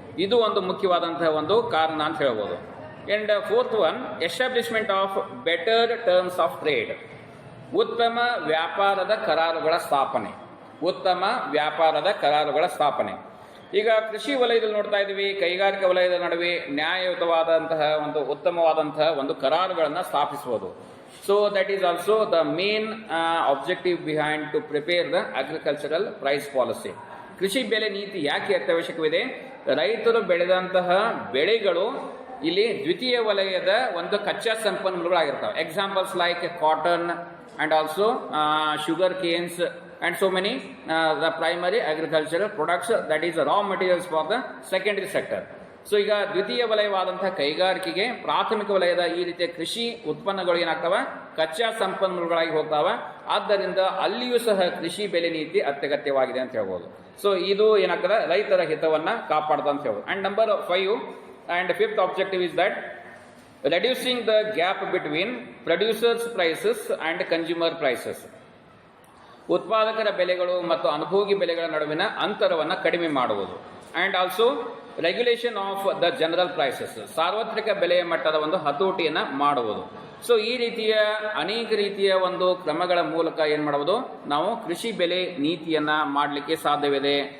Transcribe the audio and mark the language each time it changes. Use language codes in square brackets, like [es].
[kn] ಇದು ಒಂದು ಮುಖ್ಯವಾದಂತಹ ಒಂದು ಕಾರಣ ಅಂತ ಹೇಳ್ಬೋದು. [en] And fourth one, establishment of better terms of trade. [kn] ಉತ್ತಮ ವ್ಯಾಪಾರದ ಕರಾರುಗಳ ಸ್ಥಾಪನೆ. ಉತ್ತಮ ವ್ಯಾಪಾರದ ಕರಾರುಗಳ ಸ್ಥಾಪನೆ. ಈಗ ಕೃಷಿ ವಲಯದಲ್ಲಿ ನೋಡ್ತಾ ಇದ್ದೀವಿ, ಕೈಗಾರಿಕಾ ವಲಯದ ನಡುವೆ ನ್ಯಾಯಯುತವಾದಂತಹ ಒಂದು ಉತ್ತಮವಾದಂತಹ ಒಂದು ಕರಾರುಗಳನ್ನು ಸ್ಥಾಪಿಸುವುದು. [en] So that is also the main objective behind to prepare the agricultural price policy. [kn] ಕೃಷಿ ಬೆಲೆ ನೀತಿ ಯಾಕೆ ಅತ್ಯವಶ್ಯಕವಿದೆ? ರೈತರು ಬೆಳೆದಂತಹ ಬೆಳೆಗಳು ಇಲ್ಲಿ ದ್ವಿತೀಯ ವಲಯದ ಒಂದು ಕಚ್ಚಾ ಸಂಪನ್ಮೂಲಗಳಾಗಿರ್ತವೆ. [en] Examples like cotton and also sugar canes and so many the primary agricultural products, that is raw materials for the secondary sector. [kn] So ಈಗ ದ್ವಿತೀಯ ವಲಯವಾದಂತಹ ಕೈಗಾರಿಕೆಗೆ ಪ್ರಾಥಮಿಕ ವಲಯದ ಈ ರೀತಿಯ ಕೃಷಿ ಉತ್ಪನ್ನಗಳು ಏನಾಗ್ತವೆ, ಕಚ್ಚಾ ಸಂಪನ್ಮೂಲಗಳಾಗಿ ಹೋಗ್ತಾವೆ. ಆದ್ದರಿಂದ ಅಲ್ಲಿಯೂ ಸಹ ಕೃಷಿ ಬೆಲೆ ನೀತಿ ಅತ್ಯಗತ್ಯವಾಗಿದೆ ಅಂತ ಹೇಳ್ಬೋದು. ಸೊ ಇದು ಏನಾಗ್ತದೆ, ರೈತರ ಹಿತವನ್ನ ಕಾಪಾಡ್ತಾ ಅಂತ ಹೇಳ್ಬೋದು. [en] And number 5 and 5th objective is that reducing the gap between producers prices and consumer prices. [kn] ಉತ್ಪಾದಕರ ಬೆಲೆಗಳು ಮತ್ತು ಅನುಭೋಗಿ ಬೆಲೆಗಳ ನಡುವಿನ ಅಂತರವನ್ನು ಕಡಿಮೆ ಮಾಡುವುದು. [en] And also regulation of the general prices. [kn] ಸಾರ್ವತ್ರಿಕ ಬೆಲೆಯ ಮಟ್ಟದ ಒಂದು ಹತೋಟಿಯನ್ನು ಮಾಡುವುದು. ಸೊ ಈ ರೀತಿಯ ಅನೇಕ ರೀತಿಯ ಒಂದು ಕ್ರಮಗಳ ಮೂಲಕ ಏನು ಮಾಡುವುದು, ನಾವು ಕೃಷಿ ಬೆಲೆ ನೀತಿಯನ್ನ ಮಾಡಲಿಕ್ಕೆ ಸಾಧ್ಯವಿದೆ.